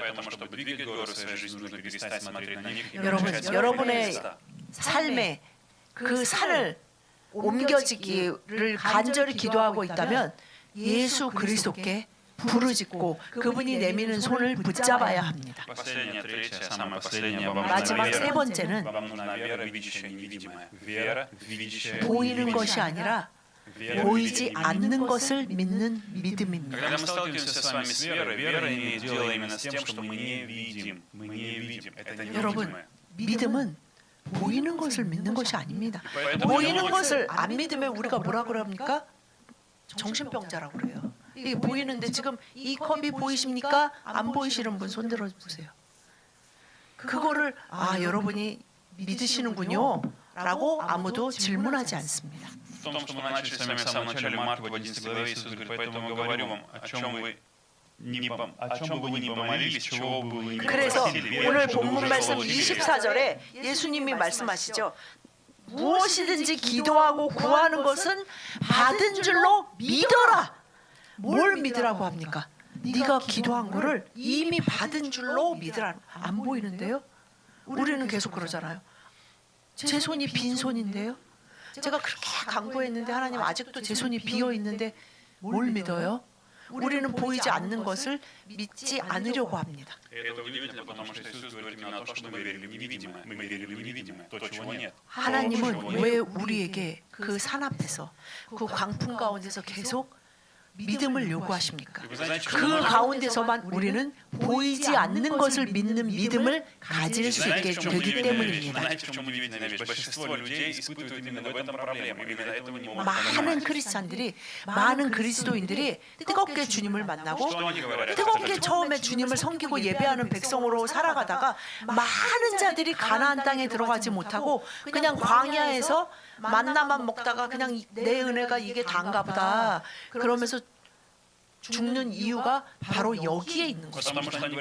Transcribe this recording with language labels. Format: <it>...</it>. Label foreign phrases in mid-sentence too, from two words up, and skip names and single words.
<ko>여러분, 여러분의 삶에 그 산을 옮겨지기를 간절히 기도하고 있다면 예수 그리스도께 부르짖고 그분이 내미는 손을 붙잡아야 합니다. 마지막 세 번째는 보이는 것이 아니라 보이지 않는 것을 믿는 믿음입니다.</ko> <ru>Когда мы сталкиваемся с вами с верой, вера имеет дело именно с тем, что мы не видим. Мы не видим. Это</ru> <ko>여러분,</ko> <ru>невидимое.</ru> <ko>믿음은 보이는 것을 믿는 것이 아닙니다. 보이는 것을 안 믿으면 우리가 뭐라 그럽니까? 정신병자라고 그래요. 이게 보이는데 지금 이 컵이 보이십니까? 안 보이시는 분 손 들어 보세요. 그거를 여러분이 믿으시는군요 라고 아무도 질문하지 않습니다.</ko> <ru>В том, что мы начали с вами в самом начале Марка в 11 главе, Иисус говорит, поэтому говорю вам, о чем бы вы ни помолились, чего бы вы ни</ru> <ko>그래서</ko> <ru>попросили,</ru> <ko>오늘</ko> <ru>верьте, что вы</ru> <ko>본문</ko> <ru>уже</ru> <ko>말씀</ko> <ru>получили.</ru> <ko>24절에 예수님이 말씀하시죠. 무엇이든지 기도하고 구하는 것은 받은 줄로 믿어라. 뭘 믿으라고 합니까? 네가 기도한 거를 이미 받은 줄로 믿으라. 안 보이는데요? 우리는 계속 그러잖아요. 제 손이 빈 손인데요. 제가 그렇게 강구했는데 하나님 아직도 제 손이 비어 있는데 뭘 믿어요? 우리는 보이지 않는 것을 믿지 않으려고 합니다.</ko> <ru>Это удивительно, потому что Иисус говорит именно то, что мы верили в невидимое. Мы верили в невидимое, то, чего нет.</ru> <ko>하나님은 왜 우리에게 그 산 앞에서 그 광풍 가운데서 계속 믿음을 요구하십니까? 그 가운데서만 우리는 보이지 않는 것을 믿는 믿음을 가질 수 있게 되기 때문입니다. 많은 크리스찬들이, 많은 그리스도인들이 뜨겁게 주님을 만나고 뜨겁게 처음에 주님을 섬기고 예배하는 백성으로 살아가다가 많은 자들이 가나안 땅에 들어가지 못하고 그냥 광야에서 만나만 먹다가 그냥 내 은혜가 이게 다인가 보다 그러면서 죽는 이유가 바로 여기에 있는 것입니다.</ko>